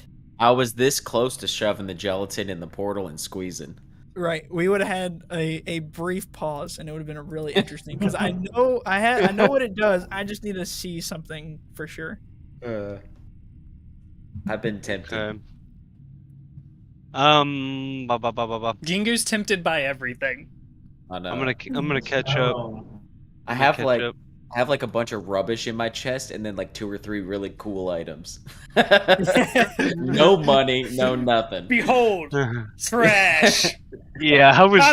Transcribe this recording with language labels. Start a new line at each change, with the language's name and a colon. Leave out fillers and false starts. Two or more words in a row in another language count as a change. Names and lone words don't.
English: I was this close to shoving the gelatin in the portal and squeezing. Right, we would have had a brief pause, and it would have been really interesting because I know what it does. I just need to see something for sure. I've been tempted. Okay. Ba, ba, ba, ba, ba. Gingu's tempted by everything. I know. I'm gonna catch up. I I'm have gonna like catch up. I have like a bunch of rubbish in my chest, and then like 2 or 3 really cool items. No money, no nothing. Behold, trash. Yeah, I was